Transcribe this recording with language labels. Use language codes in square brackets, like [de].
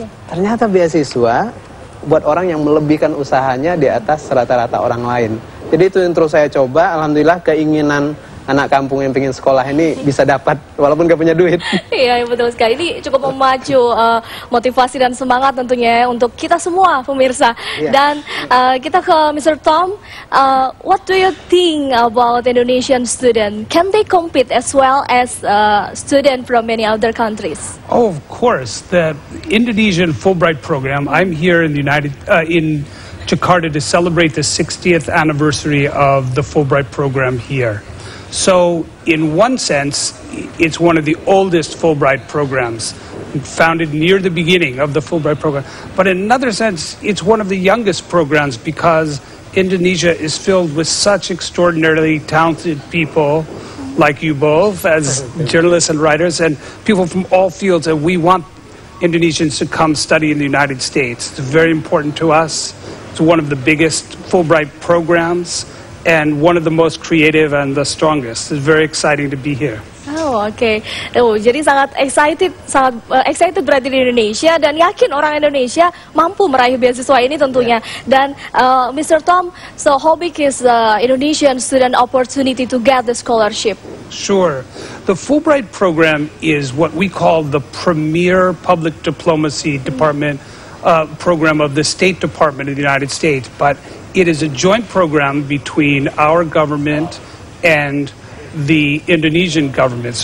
[id] Ternyata beasiswa buat orang yang melebihkan usahanya di atas rata-rata orang lain. Jadi itu yang terus saya coba. Alhamdulillah keinginan anak kampung yang pengen sekolah ini bisa dapat walaupun gak punya duit. Iya, betul sekali. Ini cukup memacu motivasi dan semangat tentunya untuk kita semua pemirsa. Dan kita ke Mr. Tom. [en] What do you think about Indonesian student? Can they compete as well as student from many other countries? Oh, of course. The Indonesian Fulbright program. I'm here in the in Jakarta to celebrate the 60th anniversary of the Fulbright program here. So, in one sense, it's one of the oldest Fulbright programs, founded near the beginning of the Fulbright program. But in another sense, it's one of the youngest programs because Indonesia is filled with such extraordinarily talented people like you both as journalists and writers, and people from all fields, and we want Indonesians to come study in the United States. It's very important to us. It's one of the biggest Fulbright programs and one of the most creative and the strongest. It's very exciting to be here. [id] Oh, oke. Jadi sangat excited berarti di Indonesia dan yakin orang Indonesia mampu meraih beasiswa ini tentunya. Dan Mr. [en] Tom, so how big is Indonesian student opportunity to get the scholarship? Sure. The Fulbright program is what we call the premier public diplomacy department program of the State Department of the United States, but it is a joint program between our government and the Indonesian government.